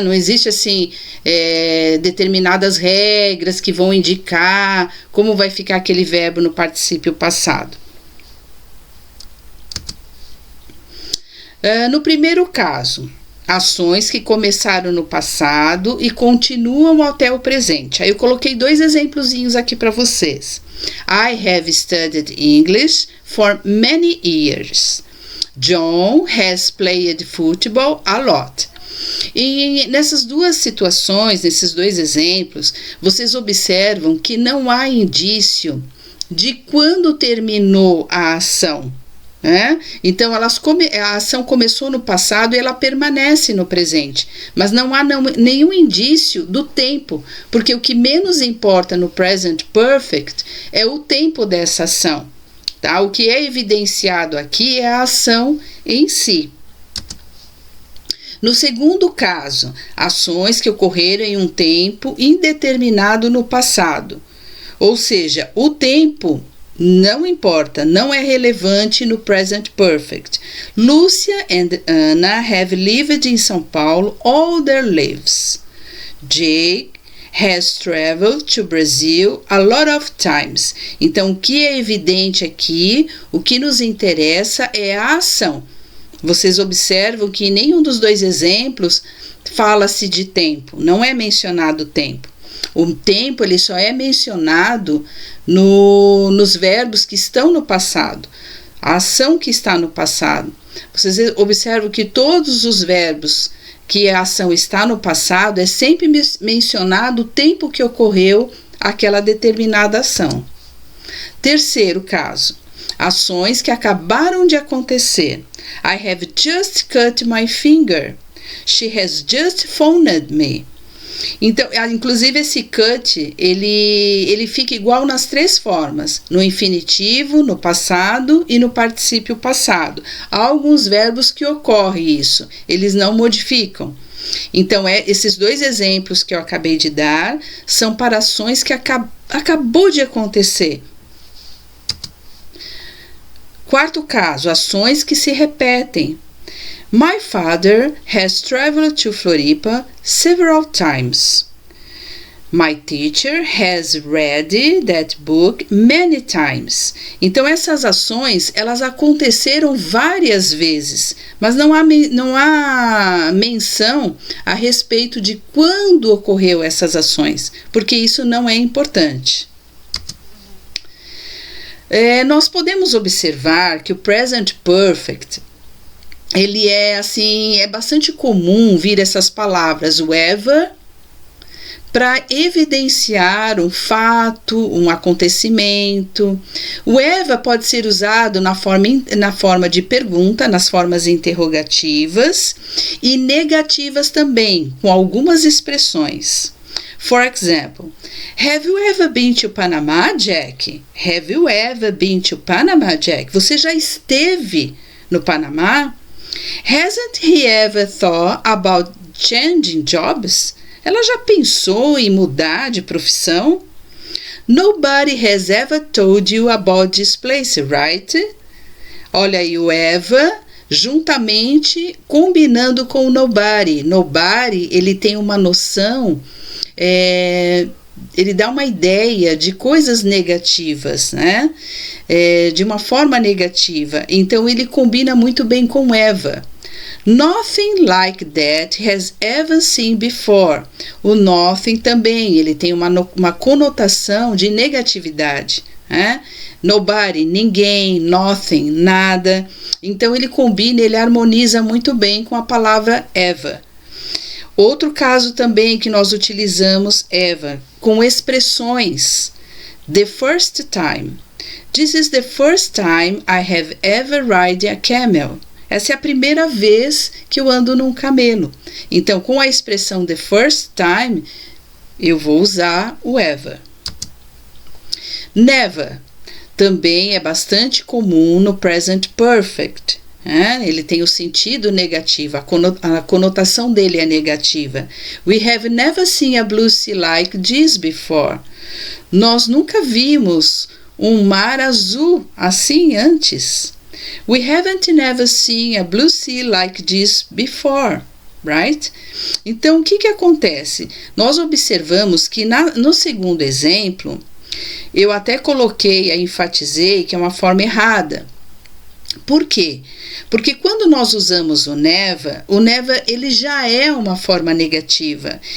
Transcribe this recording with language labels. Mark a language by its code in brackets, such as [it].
[pt] Não existe assim determinadas regras que vão indicar como vai ficar aquele verbo no particípio passado. No primeiro caso, ações que começaram no passado e continuam até o presente. Aí eu coloquei 2 exemplozinhos aqui para vocês. [en] I have studied English for many years. John has played football a lot. [pt] E nessas 2 situações, nesses 2 exemplos, vocês observam que não há indício de quando terminou a ação. Então a ação começou no passado e ela permanece no presente, mas não há nenhum indício do tempo, porque o que menos importa no present perfect é o tempo dessa ação, tá? O que é evidenciado aqui é a ação em si. No segundo caso, ações que ocorreram em um tempo indeterminado no passado, ou seja, o tempo não importa, não é relevante no present perfect. [en] Lucia and Anna have lived in São Paulo all their lives. Jake has traveled to Brazil a lot of times. [pt] Então, o que é evidente aqui, o que nos interessa é a ação. Vocês observam que em nenhum dos 2 exemplos fala-se de tempo, não é mencionado o tempo. O tempo ele só é mencionado nos verbos que estão no passado, a ação que está no passado. Vocês observam que todos os verbos que a ação está no passado é sempre mencionado o tempo que ocorreu aquela determinada ação. Terceiro caso, ações que acabaram de acontecer. [en] I have just cut my finger. She has just phoned me. [pt] Então, inclusive esse cut, ele fica igual nas 3 formas, no infinitivo, no passado e no particípio passado. Há alguns verbos que ocorre isso, eles não modificam. Então, esses 2 exemplos que eu acabei de dar são para ações que acabou de acontecer. Quarto caso, ações que se repetem. [en] My father has traveled to Floripa several times. My teacher has read that book many times. [pt] Então essas ações, elas aconteceram várias vezes, mas não há menção a respeito de quando ocorreu essas ações, porque isso não é importante. Nós podemos observar que o present perfect ele é bastante comum vir essas palavras, o ever, para evidenciar um fato, um acontecimento. O ever pode ser usado na forma de pergunta, nas formas interrogativas e negativas também, com algumas expressões. [en] For example, have you ever been to Panama, Jack? Have you ever been to Panama, Jack? [pt] Você já esteve no Panamá? [en] Hasn't he ever thought about changing jobs? [pt] Ela já pensou em mudar de profissão? [en] Nobody has ever told you about this place, right? [pt] Olha aí o ever juntamente combinando com o nobody. Nobody, ele tem uma noção, ele dá uma ideia de coisas negativas, né? De uma forma negativa. Então ele combina muito bem com ever. [en] Nothing like that has ever seen before. [pt] O nothing também, ele tem uma conotação de negatividade, né? Nobody, ninguém, nothing, nada. Então ele combina, ele harmoniza muito bem com a palavra ever. Outro caso também que nós utilizamos ever com expressões. [en] The first time. This is the first time I have ever ridden a camel. [pt] Essa é a primeira vez que eu ando num camelo. Então, com a expressão [en] the first time, [pt] eu vou usar o ever. Never também é bastante comum no present perfect. Ele tem o sentido negativo, a conotação dele é negativa. [en] We have never seen a blue sea like this before. [pt] Nós nunca vimos um mar azul assim antes. [en] We haven't never seen a blue sea like this before, right? [pt] Então, o que acontece? Nós observamos que no segundo exemplo, eu até enfatizei que é uma forma errada, Por quê? Porque quando nós usamos o never ele já é uma forma negativa.